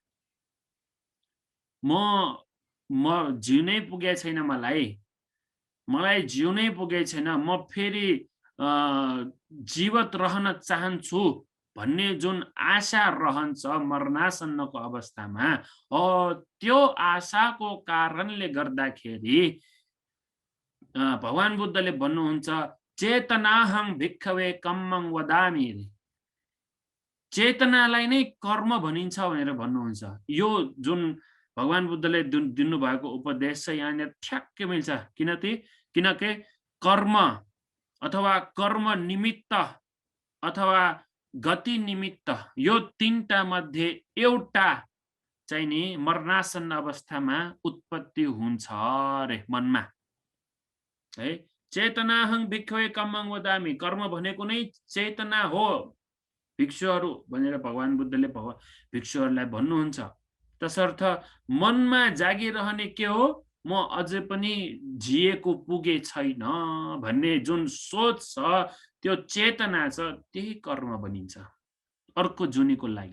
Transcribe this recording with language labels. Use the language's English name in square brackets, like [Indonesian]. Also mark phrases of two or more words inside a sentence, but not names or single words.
[Nepali] म जिउनै पुगे छैन, मलाई जिउनै पुगे छैन, म फेरि जीवित रहन चाहन्छु भन्ने जुन आशा रहन्छ मरणासन्नको अवस्थामा, त्यो आशाको कारणले गर्दाखेरि भगवान बुद्धले भन्नुहुन्छ [Pali] चेतनाहं भिक्खवे कम्मं वदामि, [Nepali] चेतनालाई नै कर्म भनिन्छ भनेर भन्नुहुन्छ। यो जुन भगवान बुद्धले दिनुभएको उपदेश छ यहाँनिर ठ्याक्कै मिल्छ। किनकि कर्म अथवा कर्म निमित्त अथवा गति निमित्त यो तीनटा मध्ये एउटा चाहिँ नि मरणासन्न अवस्थामा उत्पत्ति हुन्छ रे मनमा, है। [Pali] चेतनाहं भिक्खवे कम्मं वदामि, [Nepali] कर्म भनेको नै चेतना हो भिक्षुहरू भनेर भगवान बुद्धले भिक्षुहरूलाई भन्नुहुन्छ। तसर्थ मनमा जागिरहने के हो, म अझै पनि जिएको पुगे छैन भन्ने जुन सोच छ, त्यो चेतना छ, त्यही कर्म बनिन्छ अर्को जुनीको लागि।